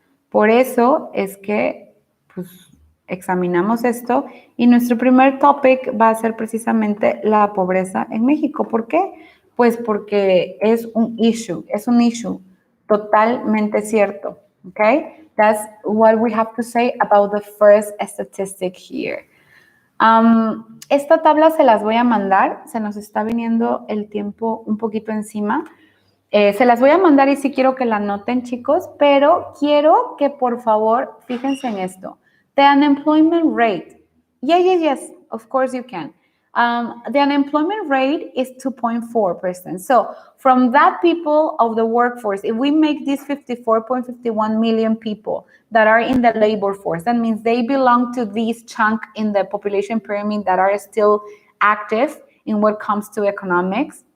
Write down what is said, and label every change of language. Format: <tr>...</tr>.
<es>Por eso es que, pues, examinamos esto y nuestro primer topic va a ser precisamente la pobreza en México. ¿Por qué? Pues porque es un issue totalmente cierto, ¿ok?</es> <en>That's what we have to say about the first statistic here.</en> <es>Esta tabla se las voy a mandar, se nos está viniendo el tiempo un poquito encima. Se las voy a mandar y sí quiero que la anoten, chicos, pero quiero que por favor fíjense en esto.</es> <en>The unemployment rate. Yes, of course you can. The unemployment rate is 2.4%. So from that people of the workforce, if we make these 54.51 million people that are in the labor force, that means they belong to this chunk in the population pyramid that are still active in what comes to economics.</en>